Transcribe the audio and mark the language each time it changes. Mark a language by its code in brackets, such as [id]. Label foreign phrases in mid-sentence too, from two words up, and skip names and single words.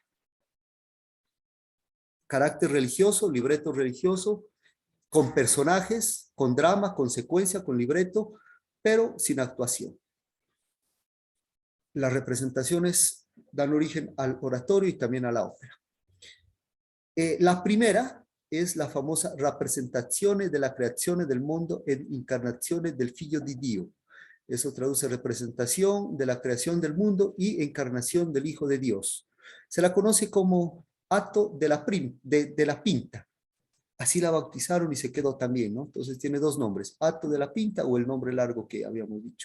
[es] Carácter religioso, libreto religioso, con personajes, con drama, con secuencia, con libreto, pero sin actuación. Las representaciones dan origen al oratorio y también a la ópera. La primera es la famosa Rappresentazione della creazione del mondo ed incarnazione del Figlio di Dio. Eso traduce representación de la creación del mundo y encarnación del Hijo de Dios. Se la conoce como acto de la pinta. Así la bautizaron y se quedó también, ¿no? Entonces tiene dos nombres, acto de la pinta o el nombre largo que habíamos dicho.